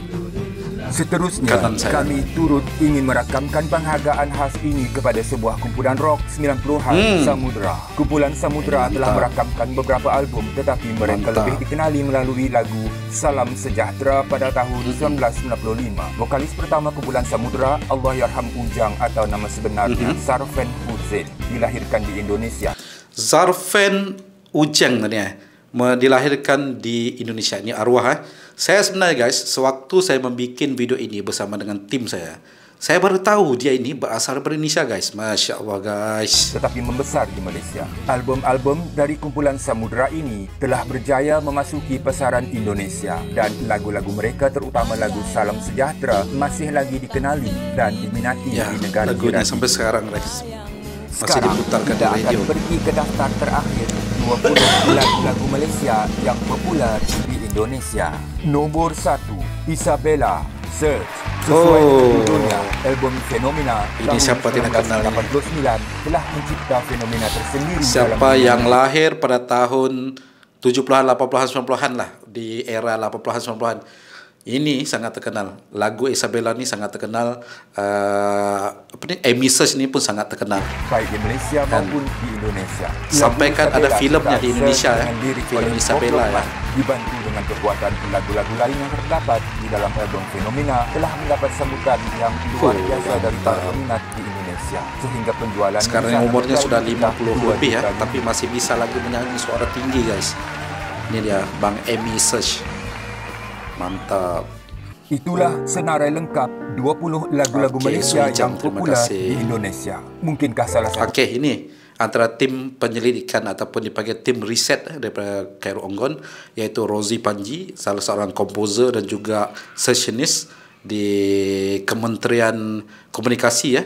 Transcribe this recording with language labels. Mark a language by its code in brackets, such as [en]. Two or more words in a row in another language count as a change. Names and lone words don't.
[ms] seterusnya, kami turut ingin merakamkan penghargaan khas ini kepada sebuah kumpulan rock 90-an, Samudra. Kumpulan Samudra telah merakamkan beberapa album, tetapi mereka lebih dikenali melalui lagu Salam Sejahtera pada tahun 1995. Vokalis pertama kumpulan Samudra, Allahyarham Ujang atau nama sebenarnya Zarfan Huzain, dilahirkan di Indonesia. Zarfan Ujang tadi dilahirkan di Indonesia. Ini arwah. [id] Saya sebenarnya guys, sewaktu saya membuat video ini bersama dengan tim saya baru tahu dia ini berasal dari Indonesia guys. [ar] Masya Allah guys. [ms] Tetapi membesar di Malaysia. Album-album dari kumpulan Samudera ini telah berjaya memasuki pasaran Indonesia dan lagu-lagu mereka terutama lagu Salam Sejahtera masih lagi dikenali dan diminati di negara lagunya jiran. sampai sekarang guys. Masih Sekarang diputarkan kita di radio. akan pergi ke daftar terakhir 20 lagu-lagu Malaysia yang popular di Indonesia. Nombor 1, Isabella, Search. Sesuai dengan judulnya, album Fenomena Ini siapa tidak kenal ini? 1989 telah mencipta fenomena tersendiri. Siapa yang lahir pada tahun 70-an, 80-an, 90-an lah, di era 80-an, 90-an. Ini sangat terkenal. Lagu Isabella ni sangat terkenal. Amy Search ni pun sangat terkenal. [id] Baik di Malaysia maupun di Indonesia. Sampai kan ada filmnya di Indonesia filem Isabella ya. [ms] Dibantu dengan kekuatan lagu-lagu lain yang terdapat di dalam album Fenomena telah mendapat sambutan yang luar biasa dari para peminat di Indonesia sehingga penjualan [id] sekarang umurnya sudah 50 lebih ya, tapi masih bisa lagi menyanyi suara tinggi guys. Ini dia Bang Amy Search. Mantap. [ms] Itulah senarai lengkap 20 lagu-lagu Malaysia yang popular di Indonesia. Mungkinkah salah satu? Okey, ini antara tim penyelidikan ataupun dipanggil tim riset daripada Khairul Onggon, iaitu Rozi Panji, salah seorang komposer dan juga sessionist di Kementerian Komunikasi ya.